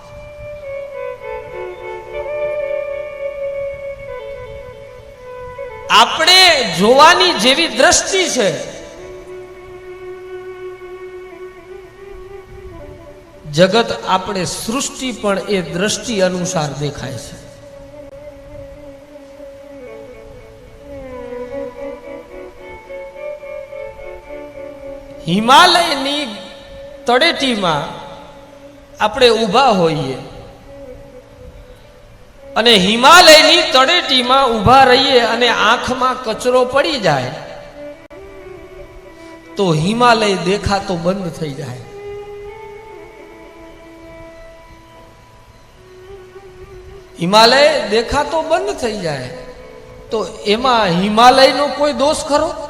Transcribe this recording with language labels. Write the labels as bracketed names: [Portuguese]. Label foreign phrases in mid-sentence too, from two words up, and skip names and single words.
[Gujarati] આપણે જોવાની જેવી દૃષ્ટિ છે જગત આપણે સૃષ્ટિ પણ એ દૃષ્ટિ અનુસાર દેખાય છે। હિમાલયની તળેટીમાં આપણે ઊભા હોઈએ અને હિમાલયની તળેટીમાં ઊભા રહીએ અને આંખમાં કચરો પડી જાય તો હિમાલય દેખાતો બંધ થઈ જાય। હિમાલય દેખાતો બંધ થઈ જાય તો એમાં હિમાલયનો કોઈ દોષ ખરો?